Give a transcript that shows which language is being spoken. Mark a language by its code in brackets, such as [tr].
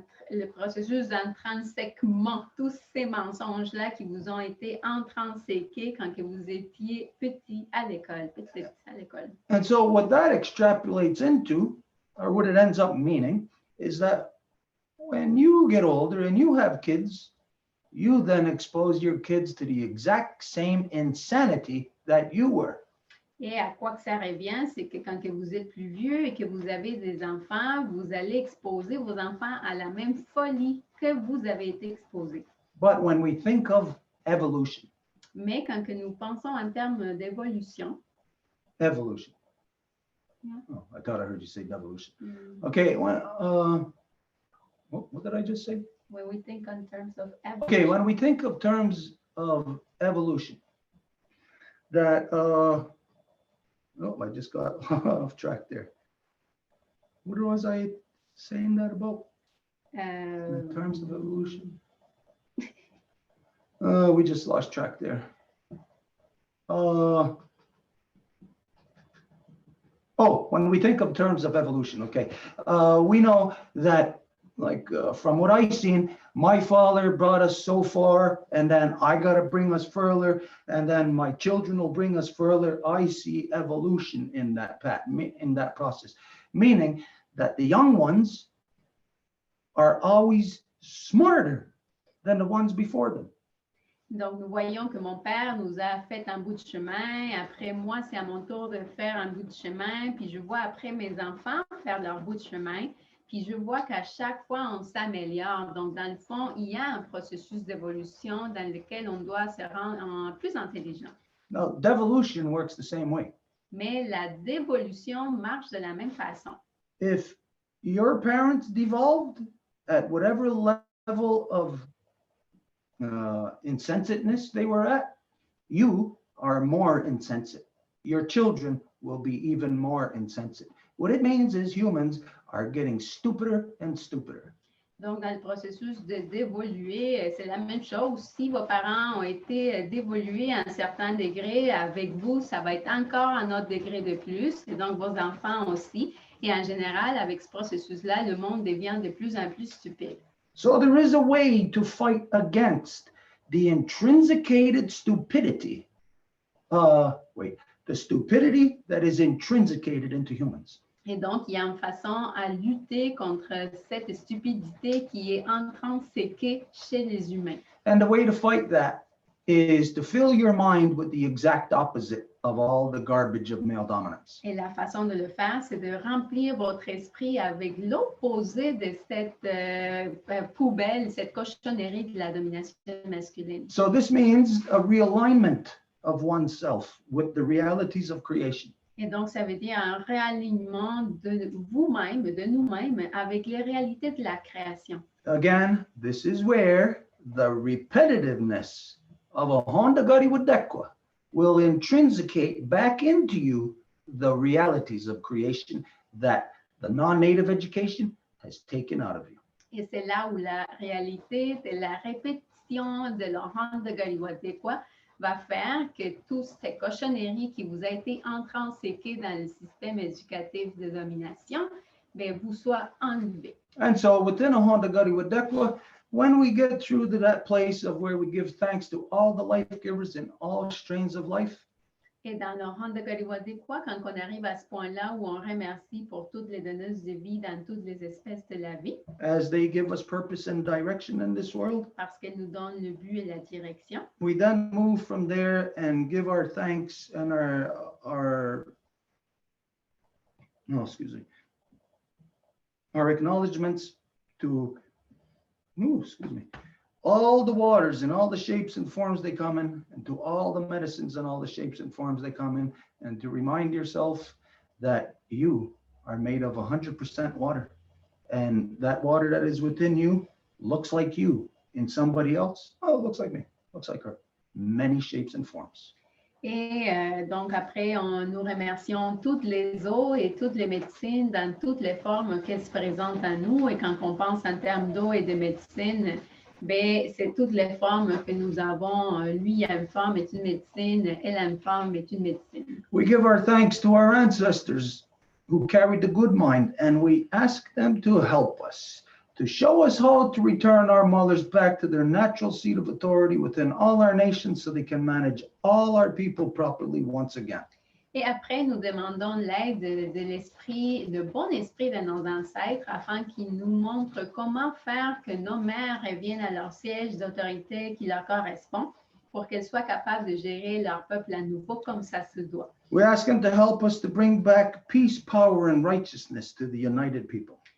[fr] Le processus d'intrinsèquement, tous ces mensonges-là qui vous ont été intrinséqués quand que vous étiez petit à l'école, petit à l'école. [en] And so what that extrapolates into, or what it ends up meaning, is that when you get older and you have kids, you then expose your kids to the exact same insanity that you were. [fr] Et à quoi que ça revient, c'est que quand que vous êtes plus vieux et que vous avez des enfants, vous allez exposer vos enfants à la même folie que vous avez été exposés. [en] But when we think of evolution. [fr] Mais quand que nous pensons en termes d'évolution. [en] Evolution. Yeah. Oh, I thought I heard you say devolution. Mm. Okay, what did I just say? When we think in terms of evolution. Okay, when we think of terms of evolution, that, I just got off track there. What was I saying that about? In terms of evolution? We just lost track there. When we think of terms of evolution, okay. We know that, like, from what I've seen, my father brought us so far, and then I got to bring us further, and then my children will bring us further. I see evolution in that path, in that process, meaning that the young ones are always smarter than the ones before them. [fr] Donc, nous voyons que mon père nous a fait un bout de chemin. Après moi, c'est à mon tour de faire un bout de chemin. Puis je vois après mes enfants faire leur bout de chemin. Puis je vois qu'à chaque fois, on s'améliore. Donc, dans le fond, il y a un processus d'évolution dans lequel on doit se rendre plus intelligent. [en] Now, devolution works the same way. [fr] Mais la dévolution marche de la même façon. [en] If your parents devolved at whatever level of insensiteness they were at, you are more insensate. Your children will be even more insensate. What it means is humans are getting stupider and stupider. [fr] Donc, dans le processus de d'évoluer, c'est la même chose. Si vos parents ont été d'évoluer à un certain degré, avec vous, ça va être encore un autre degré de plus. Et donc, vos enfants aussi. Et en général, avec ce processus-là, le monde devient de plus en plus stupide. [en] So there is a way to fight against the intrinsicated stupidity. The stupidity that is intrinsicated into humans. [fr] Et donc, il y a une façon à lutter contre cette stupidité qui est intrinsèque chez les humains. [en] And the way to fight that is to fill your mind with the exact opposite of all the garbage of male dominance. [fr] Et la façon de le faire, c'est de remplir votre esprit avec l'opposé de cette poubelle, cette cochonnerie de la domination masculine. [en] So this means a realignment of oneself with the realities of creation. [fr] Et donc, ça veut dire un réalignement de vous-même, de nous-mêmes, avec les réalités de la création. [en] Again, this is where the repetitiveness of a Honda Gari Wadekwa will intrinsicate back into you the realities of creation that the non-native education has taken out of you. [fr] Et c'est là où la réalité de la répétition de l'enfant de Galiwadekwa va faire que toutes ces cochonneries qui vous a été intrinsèquées dans le système éducatif de domination, bien, vous soient enlevées. [en] And so within a Honda Gari Wadekwa, when we get through to that place of where we give thanks to all the life givers in all strains of life, [fr] Et dans le rang de Galiwadekwa, quand on arrive à ce point-là où on remercie pour toutes les donneuses de vie dans toutes les espèces de la vie, [en] as they give us purpose and direction in this world, [fr] parce qu'elles nous donnent le but et la direction, [en] we then move from there and give our thanks and our acknowledgements to all the waters and all the shapes and forms they come in, and to all the medicines and all the shapes and forms they come in, and to remind yourself that you are made of 100% water, and that water that is within you looks like you in somebody else. Oh, it looks like me, looks like her. Many shapes and forms. [fr] Et donc après, nous remercions toutes les eaux et toutes les médecines dans toutes les formes qu'elles se présentent à nous. Et quand on pense en termes d'eau et de médecine, ben, c'est toutes les formes que nous avons. Lui a une forme, est une médecine. Elle a une forme, est une médecine. [en] We give our thanks to our ancestors who carried the good mind, and we ask them to help us, to show us how to return our mothers back to their natural seat of authority within all our nations so they can manage all our people properly once again. [fr] Et après, nous demandons l'aide de l'esprit, le bon esprit de nos ancêtres afin qu'ils nous montrent comment faire que nos mères reviennent à leur siège d'autorité qui leur correspond pour qu'elles soient capables de gérer leur peuple à nouveau comme ça se doit. [en] We ask them to help us to bring back peace, power, and righteousness to the united people.